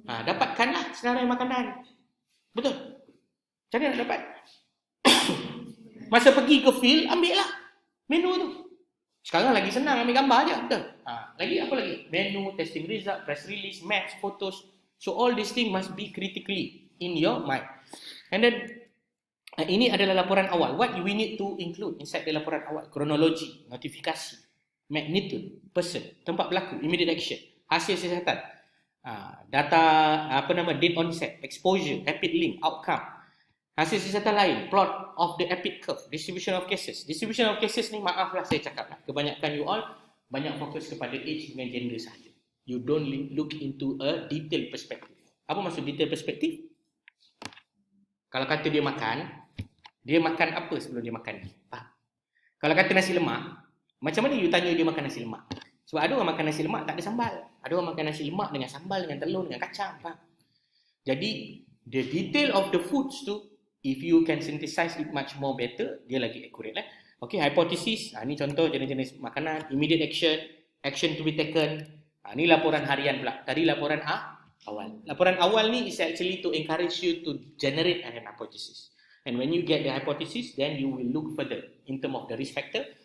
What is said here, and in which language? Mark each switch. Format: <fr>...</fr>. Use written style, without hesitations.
<ms>Dapatkanlah senarai makanan. Betul? Macam mana nak dapat? Masa pergi ke field, ambil lah menu tu. Sekarang lagi senang, ambil gambar je. Betul? Lagi apa lagi?</ms> <en>Menu, testing result, press release, maps, photos. So all these things must be critically in your mind. And then</en> <ms>ini adalah laporan awal.</ms> <en>What we need to include inside the laporan awal? Kronologi, notifikasi, magnitude, person, tempat berlaku, immediate action, hasil siasatan, data date onset, exposure, epic link, outcome, hasil siasatan lain, plot of the epic curve, distribution of cases.</en> <ms>Distribution of cases ni maaflah saya cakap lah, kebanyakan you all banyak fokus kepada age dengan gender sahaja.</ms> <en>You don't look into a detailed perspective.</en> <ms>Apa maksud detailed perspective? Kalau kata dia makan apa sebelum dia makan ni? Faham? Kalau kata nasi lemak, macam mana you tanya dia makan nasi lemak? Sebab ada orang makan nasi lemak tak ada sambal. Ada orang makan nasi lemak dengan sambal, dengan telur, dengan kacang. Faham?</ms> <en>Jadi, the detail of the foods tu, if you can synthesize it much more better, dia lagi accurate lah. Okay, hypothesis.</en> <ms>Ni contoh jenis-jenis makanan.</ms> <en>Immediate action. Action to be taken.</en> <ms>Ni laporan harian pula. Tadi laporan awal.</ms> <en>Laporan awal ni is actually to encourage you to generate an hypothesis. And when you get the hypothesis, then you will look further in terms of the risk factor</en>